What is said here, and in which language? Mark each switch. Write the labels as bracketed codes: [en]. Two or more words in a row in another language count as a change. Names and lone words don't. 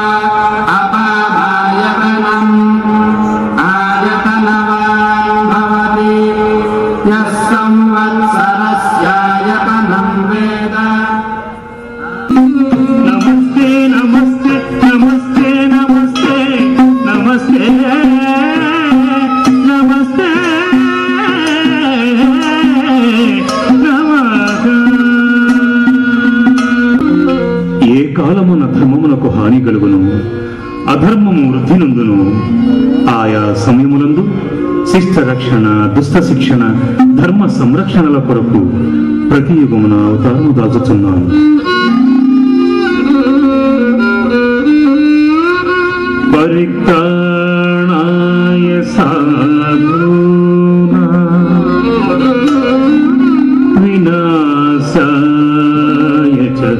[sa] अपामायतनम् आयतनवान् भवति यः संवत्सरस्यायतनं वेद। नमस्ते नमस्ते नमस्ते नमस्ते नमस्ते नमस्ते नमः। [te] ఏ కాలమున ధర్మమునకు హాని కలుగును అధర్మము వృద్ధి నందును ఆయా సమయములందు శిష్ట రక్షణ దుష్ట శిక్షణ ధర్మ సంరక్షణల కొరకు ప్రతి యుగమున అవతారము దాచుచున్నాను. [sa] పరిత్రాణాయ సాధూనాం వినాశాయ చ